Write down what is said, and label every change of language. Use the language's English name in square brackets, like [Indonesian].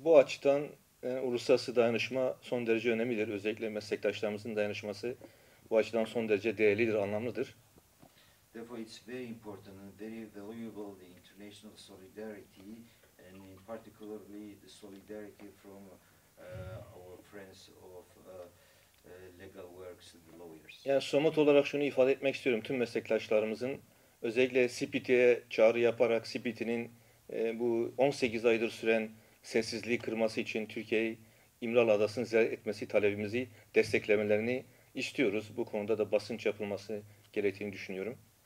[Turkish] Bu açıdan uluslararası dayanışma son derece önemlidir. Özellikle meslektaşlarımızın dayanışması bu açıdan son derece değerlidir, anlamlıdır. [English] Therefore, it's very important and very valuable the international solidarity, and in particularly the solidarity from our friends of legal works, the lawyers. [Turkish] Yani somut olarak şunu ifade etmek istiyorum. Tüm meslektaşlarımızın özellikle CPT'ye çağrı yaparak CPT'nin bu 18 aydır süren sessizliği kırması için Türkiye'yi İmralı Adası'nı ziyaret etmesi talebimizi desteklemelerini istiyoruz. Bu konuda da basınç yapılması gerektiğini düşünüyorum.